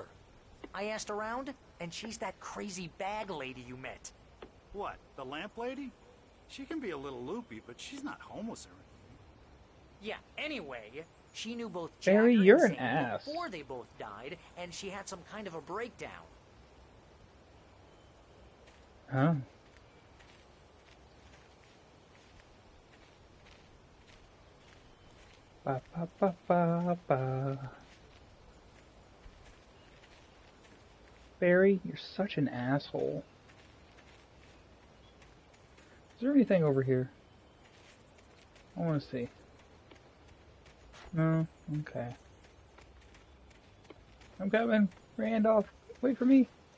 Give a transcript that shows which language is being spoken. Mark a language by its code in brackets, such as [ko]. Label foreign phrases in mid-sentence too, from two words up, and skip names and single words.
[en] I asked around, and she's that crazy bag lady you met. What, the lamp lady? She can be a little loopy, but she's not homeless or anything. Yeah, anyway, she knew both Barry, Jagger you're and an Zane ass. before they both died, and she had some kind of a breakdown. Huh? Ba ba ba ba ba. Barry, you're such an asshole. Is there anything over here? I want to see. No? Okay. I'm coming. Randolph, wait for me.